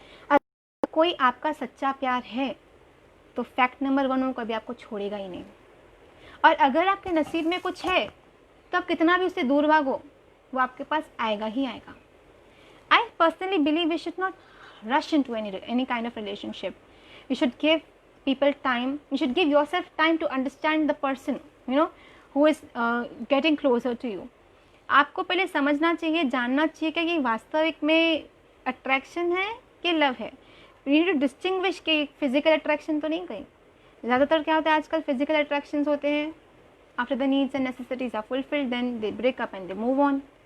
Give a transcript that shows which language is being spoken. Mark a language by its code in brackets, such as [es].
[hi] अगर कोई आपका सच्चा प्यार है तो फैक्ट नंबर 1 वो कभी आपको छोड़ेगा ही नहीं। और अगर आपके नसीब में कुछ है तो आप कितना भी उससे दूर भागो, वो आपके पास आएगा ही आएगा। [en] I personally believe we should not rush into any kind of relationship. You should give people time. You should give yourself time to understand the person, who is getting closer to you. [hi] आपको पहले समझना चाहिए, जानना चाहिए कि ये वास्तविक में अट्रैक्शन है कि लव है। [en] You need to distinguish [hi] कि फिजिकल अट्रैक्शन तो नहीं कहीं। ज़्यादातर क्या होता है आजकल, फिजिकल अट्रैक्शंस होते हैं, [en] After the needs and necessities are fulfilled then they break up and they move on.